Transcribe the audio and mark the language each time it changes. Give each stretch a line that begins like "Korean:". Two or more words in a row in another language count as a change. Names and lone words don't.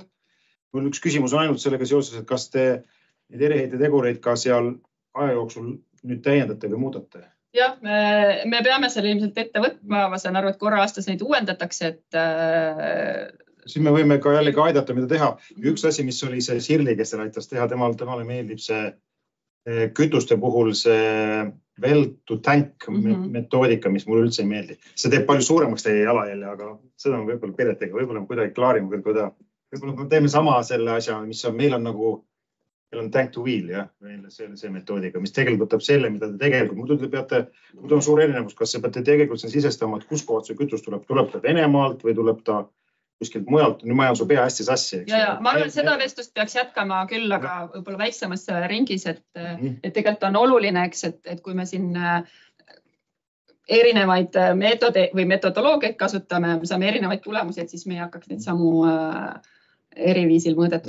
Estonian: Mul üks küsimus on ainult sellega seoses, et kas te neid eriheite tegureid ka seal aja jooksul nüüd täiendate või muudate? Jah, me peame selle ilmselt ette võtma. Ma saan aru, et korra aastas neid uuendatakse, et siis me võime ka jällegi aidata, mida teha. Üks asi, mis oli see Sirli, kes teil aitas teha, temale meeldib see kütuste puhul see
English: well to tank
Estonian: metoodika, mis mulle üldse ei meeldi. See teeb palju suuremaks teie jalajälje, aga seda on võib-olla Piretega, võib-olla kuidagi klaarima, võib-olla me teeme sama selle asja, mis on, meil on
English: tank to wheel,
Estonian: jah, see metoodika, mis tegelikult võtab selle, mida te tegelikult, muidu on suur erinevus, kas te peate tegelikult sisestama, et kus kohad see kütus tuleb ta Venemaalt või tuleb ta kuskilt mujalt, nüüd ma ajan su pea hästi sassi. Ma arvan, et seda vestlust peaks jätkama küll, aga võib-olla väiksemas ringis, et tegelikult on oluline, et kui me siin erinevaid meetode või metodoloogiaid kasutame, me saame erinevaid tulemusi, et siis me ei hakkaks neid samu eriviisil mõõdetud.